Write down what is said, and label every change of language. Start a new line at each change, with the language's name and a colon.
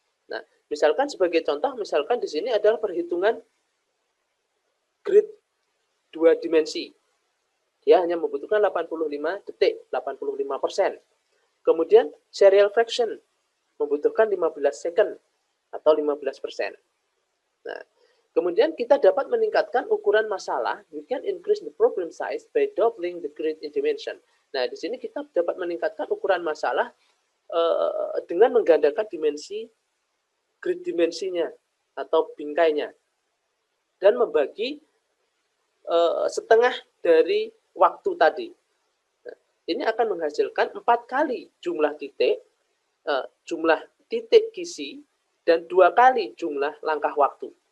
Indonesian: Nah, misalkan sebagai contoh, misalkan di sini adalah perhitungan grid 2 dimensi. Dia hanya membutuhkan 85 detik, 85%. Kemudian serial fraction membutuhkan 15 second atau 15%. Nah, Kemudian kita dapat meningkatkan ukuran masalah.
English: We can increase the problem size by doubling the grid dimension.
Indonesian: Nah, di sini kita dapat meningkatkan ukuran masalah dengan menggandakan grid dimensinya atau bingkainya, dan membagi setengah dari waktu tadi. Nah, ini akan menghasilkan 4 kali jumlah titik kisi dan 2 kali jumlah langkah waktu.